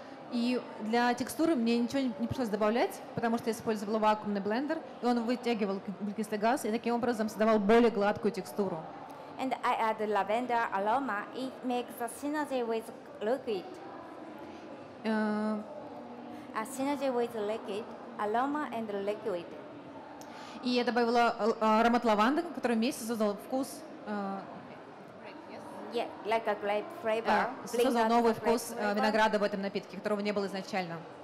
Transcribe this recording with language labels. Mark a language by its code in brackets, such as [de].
[ru] И для текстуры мне ничего не пришлось добавлять, потому что я использовала вакуумный блендер, и он вытягивал углекислый газ и таким образом создавал более гладкую текстуру. [en] And I add lavender aroma. It makes a synergy with liquid. A synergy with liquid, aroma and liquid. [ru] И я добавила аромат лаванды, который вместе создал вкус. [en] Yeah, like a grape flavor. [ru] Создал новый вкус винограда в этом напитке, которого не было изначально.